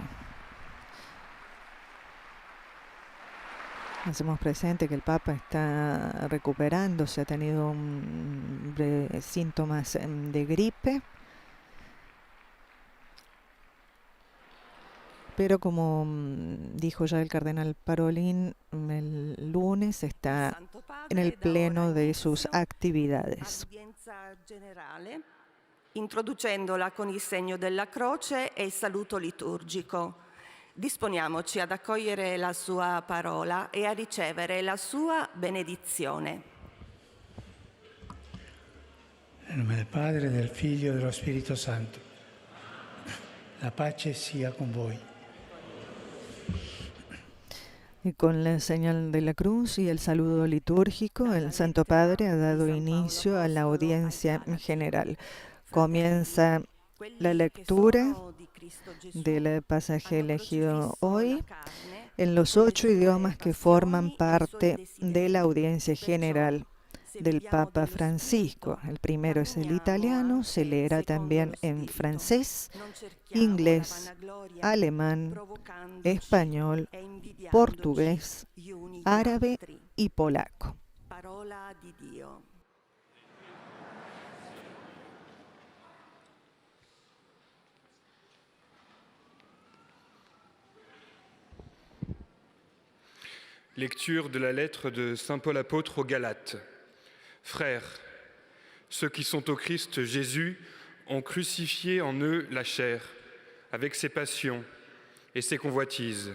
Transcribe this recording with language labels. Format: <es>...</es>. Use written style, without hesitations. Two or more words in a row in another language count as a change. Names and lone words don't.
<es>Hacemos presente que el Papa está recuperándose, ha tenido síntomas de gripe, pero como dijo ya el cardenal Parolin, el lunes está en el pleno de sus actividades.</es> <it>Introducendola con il segno della croce e il saluto liturgico. Disponiamoci ad accogliere la sua parola e a ricevere la sua benedizione. Nel nome del Padre, del Figlio e dello Spirito Santo. La pace sia con voi.</it> <es>Y con la señal de la cruz y el saludo litúrgico, el Santo Padre ha dado inicio a la audiencia general. Comienza la lectura del pasaje elegido hoy en los 8 idiomas que forman parte de la audiencia general del Papa Francisco. El primero es el italiano, se leerá también en francés, inglés, alemán, español, portugués, árabe y polaco.</es> <it>Parola di Dio.</it> <fr>Lecture de la lettre de Saint Paul apôtre aux Galates. Frères, ceux qui sont au Christ Jésus ont crucifié en eux la chair, avec ses passions et ses convoitises.</fr>